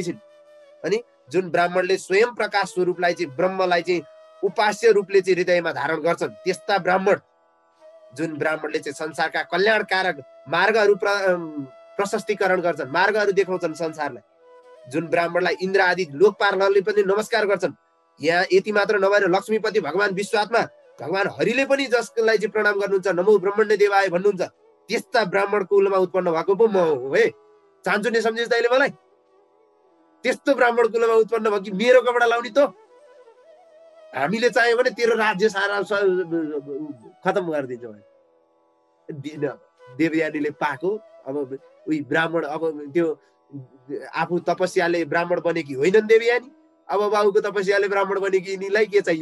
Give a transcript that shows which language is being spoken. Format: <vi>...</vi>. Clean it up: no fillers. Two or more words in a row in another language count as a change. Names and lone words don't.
<ne>अनि जुन ब्राह्मणले स्वयं प्रकाश स्वरूपलाई चाहिँ ब्रह्मलाई चाहिँ उपास्य रूपले चाहिँ हृदयमा धारण गर्छन् त्यस्ता ब्राह्मण, जुन ब्राह्मणले चाहिँ संसारका कल्याणकारक मार्गहरू प्रशस्तीकरण गर्छन्, मार्गहरू देखाउँछन् संसारलाई, जुन ब्राह्मणलाई इन्द्र आदि लोकपालहरूले पनि नमस्कार गर्छन्। यहाँ यति मात्र नभएर लक्ष्मीपति भगवान विश्वात्मा भगवान हरिले पनि जसलाई चाहिँ प्रणाम गर्नुहुन्छ,</ne> <sa>नमो ब्रह्मण्य देवाय</sa> <ne>भन्नुहुन्छ, त्यस्ता ब्राह्मण कुलमा उत्पन्न भएको पो म हो है। चाहन्छु नि सम्झिस् तैँले मलाई? त्यस्तो ब्राह्मण कुलमा उत्पन्न भयो कि मेरो कपडा लाउने त? हामीले चाह्यो भने तेरो राज्य सारा खतम गरिदिन्छौँ। देवयानीले पाएको अब उही ब्राह्मण, अब त्यो आफू तपस्याले ब्राह्मण बनेकी होइनन् देवयानी, अब बाबुको तपस्याले ब्राह्मण बनेकी यिनीलाई के चाहियो?</ne>